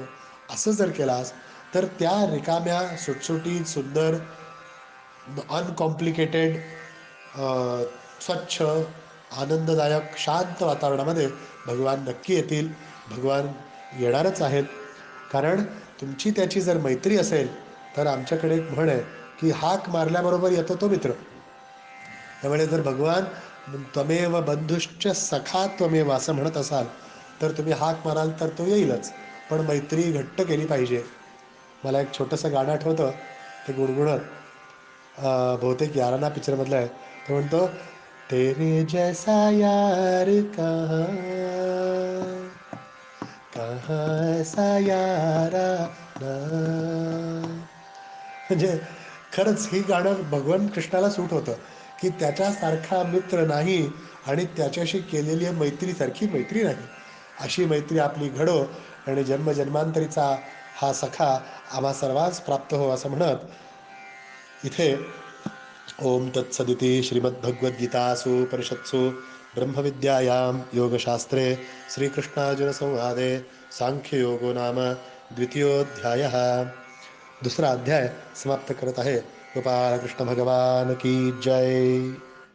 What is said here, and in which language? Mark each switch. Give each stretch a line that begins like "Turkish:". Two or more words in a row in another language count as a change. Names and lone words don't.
Marathi: असं जर केलास तर त्या रिकाम्या सुटसुटीत सुंदर अनकॉम्प्लिकेटेड स्वच्छ आनंददायक शांत वातावरणामध्ये भगवान नक्की येतील. भगवान येणारच आहेत. कारण तुमची त्याची जर मैत्री असेल तर आमच्याकडे एक म्हण आहे की हाक मारल्याबरोबर येतो तो मित्र. त्यामुळे जर भगवान
Sanskrit: त्वमेव बंधुश्च सखा त्वमेव
Marathi: असं म्हणत असाल तर तुम्ही हाक माराल तर तो येईलच. पण मैत्री घट्ट केली पाहिजे. मला एक छोटंसं गाणं आठवतं. ते गुणगुणत बहुतेक याराना पिक्चरमधलं आहे. तो म्हणतो
Hindi: तेरे जैसा यार कहाँ कहाँ ऐसा याराना.
Marathi: म्हणजे खरंच ही गाणं भगवान कृष्णाला सूट होतं की त्याच्यासारखा मित्र नाही आणि त्याच्याशी केलेली मैत्रीसारखी मैत्री नाही. अशी मैत्री आपली घडो आणि जन्मजन्मांतरीचा हा सखा आम्हा सर्वांस प्राप्त हो असं म्हणत इथे
Sanskrit: ओम तत्सदिति श्रीमद्भगवद्गीतासु परिषत्सु ब्रह्मविद्यायां योगशास्त्रे श्रीकृष्णार्जुनसंवादे सांख्ययोगो नाम द्वितीयोऽध्यायः.
Marathi: दुसरा अध्याय समाप्त करत आहे. गोपाळ कृष्ण भगवान
Hindi: की जय.